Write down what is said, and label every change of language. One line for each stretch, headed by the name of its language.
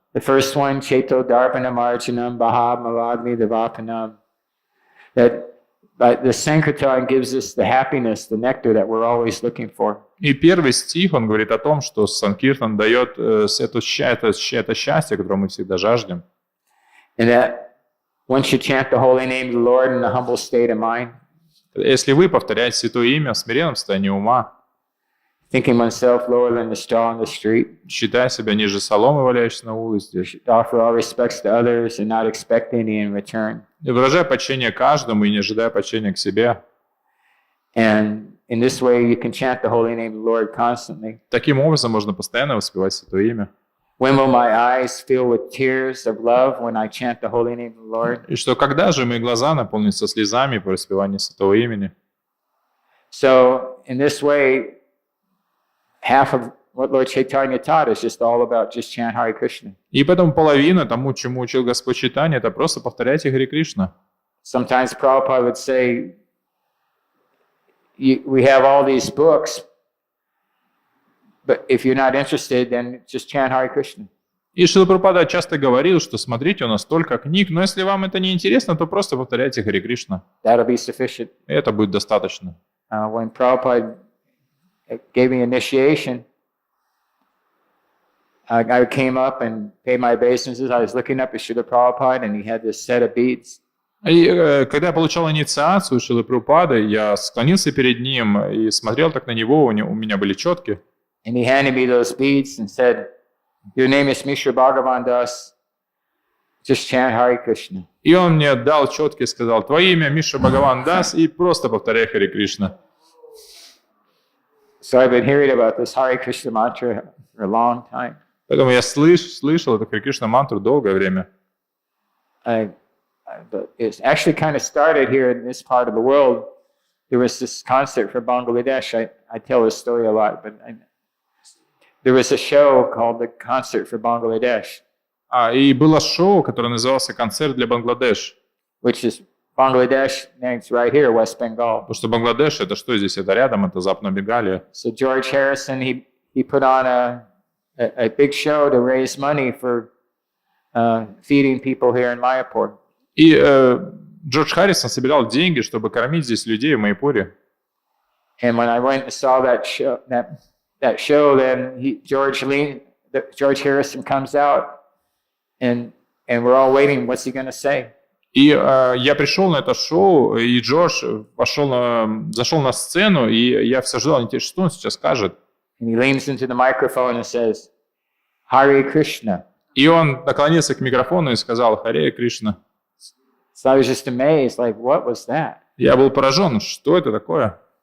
English: The first one,
Sanskrit: Chaito Darpanam Archanam Bahab Maladmi Devapanam.
English: That the Sankirtan gives us the happiness, the nectar that we're always looking for.
Russian: И первый стих, он говорит о том, что Санкиртан дает это счастье, которое мы всегда жаждем.
English: And that once you chant the holy name of the Lord in a humble state of mind,
Russian: если вы повторяете святое имя в смиренном состоянии ума,
English: thinking oneself lower than the straw on the street,
Russian: считая себя ниже соломы, валяющейся на улице,
English: offer all respects to others and not expect any in return.
Russian: И выражая почтение каждому и не ожидая почтения к себе.
English: And in this way you can chant the holy name of the Lord constantly.
Russian: Таким образом можно постоянно воспевать святое имя.
English: When will my eyes fill with tears of love when I chant the holy name of the Lord?
Russian: И что когда же мои глаза наполнятся слезами по воспеванию святого имени?
English: So in this way, half of what Lord Caitanya taught is just all about just chant Hare Krishna.
Russian: И поэтому половина тому, чему учил Господь Чайтанья, это просто повторяйте Харе Кришна.
English: Sometimes Prabhupada would say, we have all these books, but if you're not interested, then just chant Hare Krishna.
Russian: И Шрила Прабхупада часто говорил, что смотрите, у нас столько книг, но если вам это не интересно, то просто повторяйте Харе Кришна.
English: That'll be sufficient.
Russian: И это будет достаточно.
English: When Prabhupada gave me initiation, I came up and paid my obeisances. I was looking up at Srila Prabhupada, and he had this set of beads.
Russian: И когда я получал инициацию Шрилы Прабхупады, я склонился перед ним и смотрел так на него, у меня были четки.
English: And he handed me those beads and said, "Your name is Mishra Bhagavan Das. Just chant Hare Krishna."
Russian: И он мне дал четки и сказал: твое имя Мишра Бхагаван Дас, и просто повторяй Харе Кришна.
English: So I've been hearing about this Hare Krishna mantra for a long time.
Russian: Поэтому я слышал эту Харе Кришна мантру долгое время.
English: It's actually kind of started here in this part of the world. There was this concert for Bangladesh. I tell this story a lot, but there was a show called the Concert for Bangladesh.
Russian: И было шоу, которое называлось «Концерт для Бангладеш».
English: Which is Bangladesh, it's right here, West Bengal.
Russian: Потому что Бангладеш — это что здесь? Это рядом, это Западная Бенгалия.
English: So George Harrison, he put on a big show to raise money for feeding people here in Mayapur.
Russian: И Джордж Харрисон собирал деньги, чтобы кормить здесь людей в Майяпуре.
English: And when I went and saw that show, then George Harrison comes out, and we're all waiting. What's he going to say?
Russian: И я пришел на это шоу, и Джордж зашел на сцену, и я все ждал, что он сейчас скажет.
English: And he leans into the microphone and says, Hare Krishna.
Russian: И он наклонился к микрофону и сказал «Харе Кришна».
English: So I was just amazed, like, what was that?
Russian: Я был поражен, что это такое?